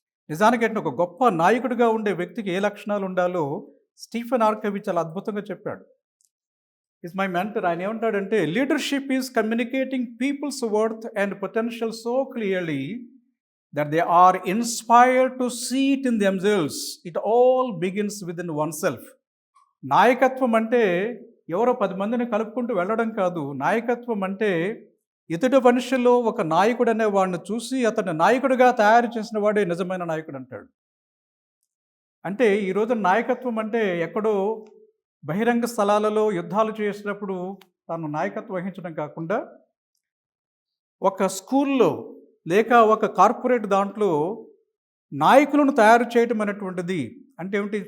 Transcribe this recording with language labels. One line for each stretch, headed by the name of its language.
Telugu: నిజానికంటే ఒక గొప్ప నాయకుడిగా ఉండే వ్యక్తికి ఏ లక్షణాలు ఉండాలో స్టీఫెన్ ఆర్కవి చాలా అద్భుతంగా చెప్పాడు.
English: Is my mentor.
Telugu: ఆయన ఏమంటాడంటే,
English: Leadership is communicating people's worth and potential so clearly that they are inspired to see it in themselves. It all begins within oneself.
Telugu: నాయకత్వం అంటే ఎవరో 10 మందిని కలుపుకుంటూ వెళ్ళడం కాదు. నాయకత్వం అంటే ఇతడి మనిషిలో ఒక నాయకుడు అనే వాడిని చూసి అతన్ని నాయకుడిగా తయారు చేసిన వాడే నిజమైన నాయకుడు అంటాడు. అంటే ఈరోజు నాయకత్వం అంటే ఎక్కడో బహిరంగ స్థలాలలో యుద్ధాలు చేసినప్పుడు తాను నాయకత్వం వహించడం కాకుండా, ఒక స్కూల్లో లేక ఒక కార్పొరేట్ దాంట్లో నాయకులను తయారు చేయటం అనేటువంటిది అంటే ఏమిటి?